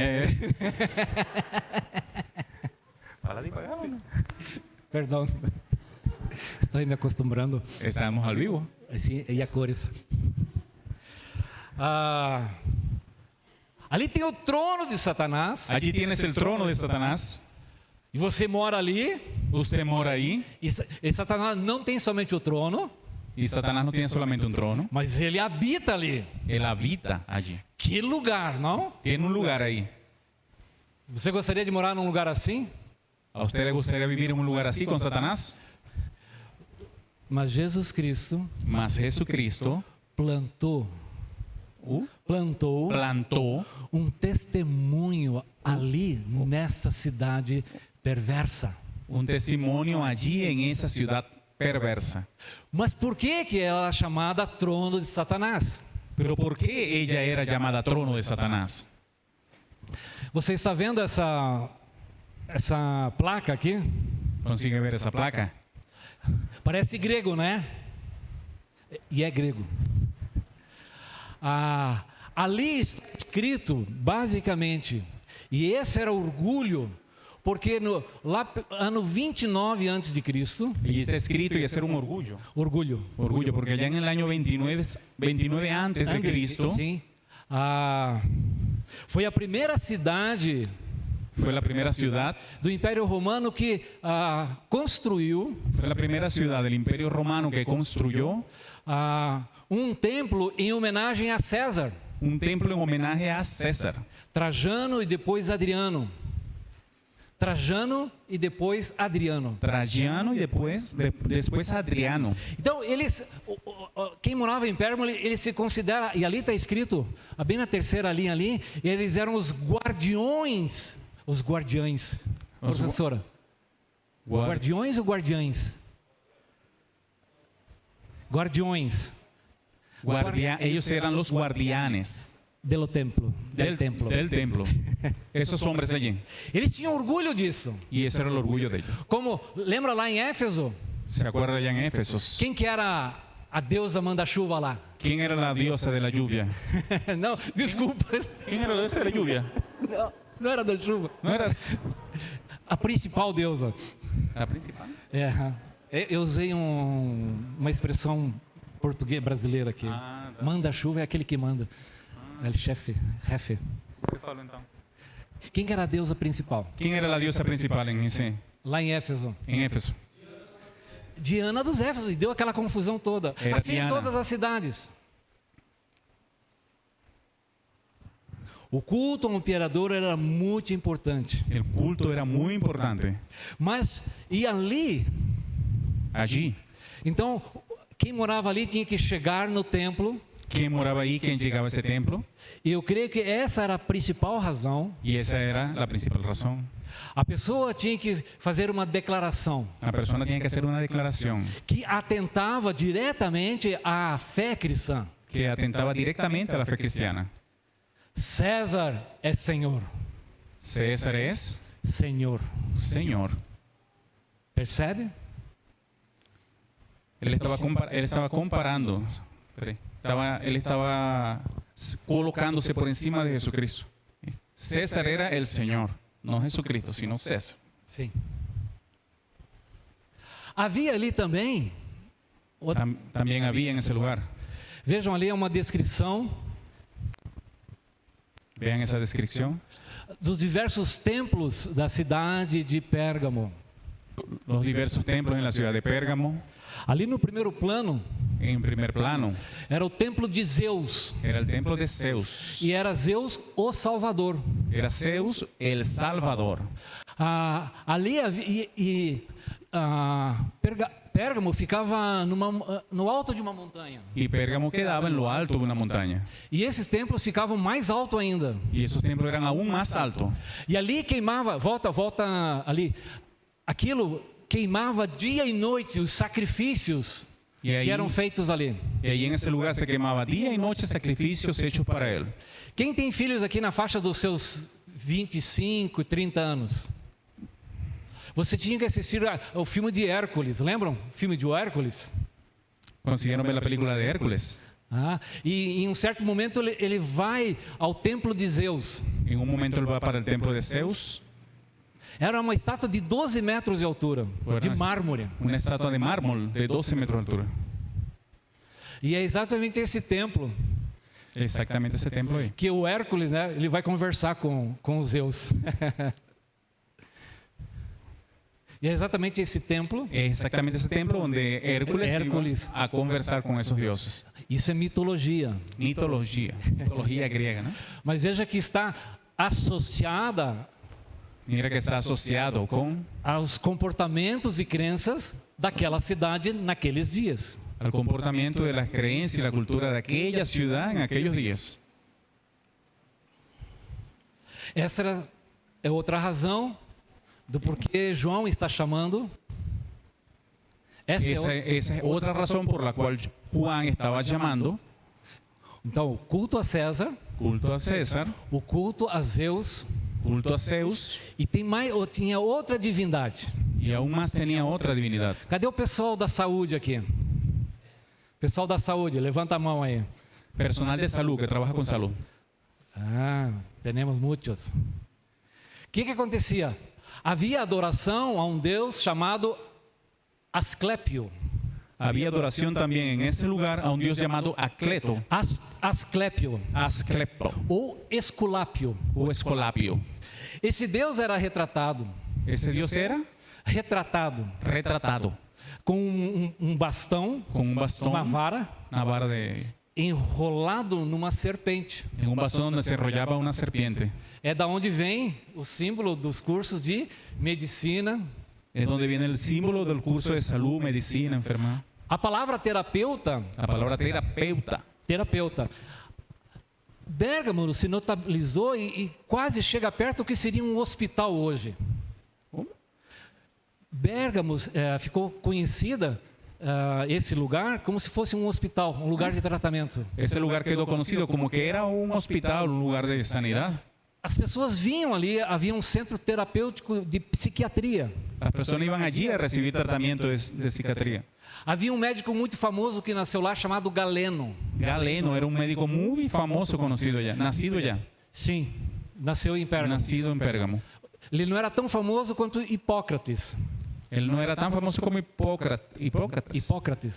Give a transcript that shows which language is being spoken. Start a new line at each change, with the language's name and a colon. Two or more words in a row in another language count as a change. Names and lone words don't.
Portuguese: Fala devagar. Perdão. Estou me acostumando.
Spanish: Estamos al vivo.
Portuguese: Assim, e a cores. Ali tem o trono de Satanás.
Spanish: Allí tienes el trono de Satanás.
Portuguese: E você mora ali.
Spanish: Usted mora ahí.
Portuguese: E Satanás não tem somente o trono,
Spanish: Y Satanás no tiene solamente un trono.
Portuguese: mas ele habita ali.
Spanish: Él habita allí.
Portuguese: Que lugar, não?
Spanish: Tiene un lugar ahí.
Portuguese: Você gostaria de morar num lugar assim?
Spanish: ¿A usted le gustaría vivir en un lugar así con Satanás?
Portuguese: Mas Jesus Cristo
Spanish: Mas Jesucristo
Portuguese: plantou um testemunho ali nessa cidade perversa.
Spanish: un testimonio allí en esa ciudad perversa.
Portuguese: Mas por que ela é chamada trono de Satanás?
Spanish: Pero ¿por qué ella era llamada trono de Satanás?
Portuguese: Você está vendo essa placa aqui?
Spanish: ¿Consigue ver esa placa?
Portuguese: Parece grego, né? E é grego. Ali está escrito, basicamente, e esse era orgulho, porque lá ano 29 antes de Cristo,
Spanish: Y está escrito y es ser un orgullo.
Portuguese: orgulho
Spanish: Porque ya en el año 29 antes de Cristo,
Portuguese: sim, foi a primeira cidade
Spanish: fue la primera ciudad,
Portuguese: do Império Romano que construiu
Spanish: fue la primera ciudad del Imperio Romano que construyó
Portuguese: um templo em homenagem a César,
Spanish: un templo en homenaje a César.
Portuguese: Trajano e depois Adriano. Trajano e depois Adriano.
Spanish: Trajano y después Adriano.
Portuguese: Então, quem morava em Pérgamo, ele se considera, e ali está escrito, bem na terceira linha ali, eles eram os guardiões. Professora. Guardiões ou guardiães? Guardiões.
Spanish: Ellos eran los guardianes Del templo. del templo. Esos hombres allí.
Portuguese: Eles tinham orgulho disso.
Spanish: Y ese era el orgullo de ellos.
Portuguese: Como, lembra lá em Éfeso?
Spanish: ¿Se acuerda allá en Éfesos?
Portuguese: Quem que era a deusa manda-chuva lá?
Spanish: ¿Quién era la diosa de la lluvia?
Portuguese: Não, desculpa.
Spanish: ¿Quién era la diosa de la lluvia?
Portuguese: Não era da chuva.
Spanish: ¿No era
Portuguese: A principal deusa.
Spanish: la principal?
Portuguese: Eu usei uma expressão portuguesa brasileira aqui. Manda-chuva é aquele que manda. É o chefe.
Spanish: ¿Qué falo entonces?
Portuguese: Quem que era a deusa principal?
Spanish: ¿Quién era la diosa principal
Portuguese: Lá em Éfeso.
Spanish: en Éfeso?
Portuguese: Diana dos Éfesos. E deu aquela confusão toda. Era assim Diana. em todas as cidades. O culto ao imperador era muito importante.
Spanish: El culto era muy importante.
Portuguese: Mas, e ali,
Spanish: Allí,
Portuguese: então, quem morava ali tinha que chegar no templo.
Spanish: ¿Quién moraba ahí? ¿Quién llegaba a ese templo?
Portuguese: E eu creio que essa era a principal razão.
Spanish: Y esa era la principal razón.
Portuguese: A pessoa tinha que fazer uma declaração
Spanish: La persona tenía que hacer una declaración
Portuguese: que atentava diretamente à fé cristã.
Spanish: que atentaba directamente a la fe cristiana.
Portuguese: César é Senhor.
Spanish: César es
Portuguese: Senhor.
Spanish: Señor.
Portuguese: Percebe?
Spanish: Él estaba comparando, él estaba colocándose por encima de Jesucristo. César era el Señor, no Jesucristo, sino César.
Portuguese: Sim. Havia ali também,
Spanish: También había en ese lugar.
Portuguese: vejam ali uma descrição
Spanish: Vean esa descripción.
Portuguese: dos diversos templos da cidade de Pérgamo.
Spanish: Los diversos templos en la ciudad de Pérgamo.
Portuguese: Ali no primeiro plano
Spanish: En primer plano
Portuguese: era o templo de Zeus,
Spanish: era el templo de Zeus.
Portuguese: e era Zeus o Salvador.
Spanish: Era Zeus el Salvador.
Portuguese: Ali Pérgamo ficava no alto de uma montanha.
Spanish: Y Pérgamo quedaba en lo alto de una montaña.
Portuguese: E esses templos ficavam mais alto ainda.
Spanish: Y esos templos eran aún más altos.
Portuguese: E ali queimava, volta ali. Aquilo queimava dia e noite os sacrifícios
Spanish: Y ahí,
Portuguese: que eram feitos ali.
Spanish: y ahí en ese lugar se quemaba día y noche sacrificios hechos para él.
Portuguese: Quem tem filhos aqui na faixa dos seus 25, 30 anos? Você tinha que assistir ao filme de Hércules, lembram? O filme de Hércules?
Spanish: ¿Consiguieron ver la película de Hércules?
Portuguese: E em um certo momento ele vai ao templo de Zeus.
Spanish: En un momento él va para el templo de Zeus.
Portuguese: Era uma estátua de 12 metros de altura, de mármore.
Spanish: Una estatua de mármol de 12 metros de altura.
Portuguese: E é exatamente esse templo
Spanish: Exactamente ese templo ahí.
Portuguese: que o Hércules, né, ele vai conversar com Zeus. E é exatamente esse templo.
Spanish: Es exactamente ese templo donde Hércules iba a conversar con esos dioses.
Portuguese: Isso é mitologia.
Spanish: Mitología griega, ¿no?
Portuguese: Mas veja que está associada
Spanish: Mira que está asociado con
Portuguese: aos comportamentos e crenças daquela cidade naqueles dias.
Spanish: al comportamiento de las creencias y la cultura de aquella ciudad en aquellos días.
Portuguese: Essa é outra razão do porquê João está chamando.
Spanish: Esa es otra razón por la cual Juan estaba llamando
Portuguese: Então, o culto a César,
Spanish: culto a César,
Portuguese: o culto a Zeus,
Spanish: culto a Zeus,
Portuguese: e tinha outra divindade.
Spanish: y aún más tenía otra divinidad.
Portuguese: Cadê o pessoal da saúde aqui? Pessoal da saúde, levanta a mão aí.
Spanish: Personal de salud que trabaja con salud.
Portuguese: Temos muitos. O que acontecia? Havia adoração a um Deus chamado Asclépio.
Spanish: Había adoración también en ese lugar a un dios llamado Acleto,
Portuguese: Asclépio
Spanish: Asclepo
Portuguese: ou Esculápio.
Spanish: o Escolapio.
Portuguese: Esse Deus era retratado
Spanish: Ese dios era retratado
Portuguese: com um bastão,
Spanish: con un bastón,
Portuguese: uma vara,
Spanish: una vara de,
Portuguese: enrolado numa serpente.
Spanish: en un bastón donde se enrollaba una serpiente.
Portuguese: É da onde vem o símbolo dos cursos de medicina.
Spanish: Es donde viene el símbolo del curso de salud, medicina, enfermedad.
Portuguese: A palavra terapeuta,
Spanish: La palabra terapeuta.
Portuguese: Pérgamo se notabilizou e quase chega perto do que seria um hospital hoje.
Spanish: ¿Cómo?
Portuguese: Pérgamo ficou conhecida, esse lugar, como se fosse um hospital, um lugar de tratamento.
Spanish: Ese lugar quedó conocido como que era un hospital, un lugar de sanidad.
Portuguese: As pessoas vinham ali, havia um centro terapêutico de psiquiatria.
Spanish: Las personas iban allí a recibir tratamiento de psiquiatría.
Portuguese: Havia um médico muito famoso que nasceu lá chamado Galeno.
Spanish: Galeno era un médico muy famoso, conocido ya, nacido ya,
Portuguese: Sim, nasceu em Pérgamo.
Spanish: nacido en Pérgamo.
Portuguese: Ele não era tão famoso quanto Hipócrates.
Spanish: Él no era tan famoso como Hipócrates.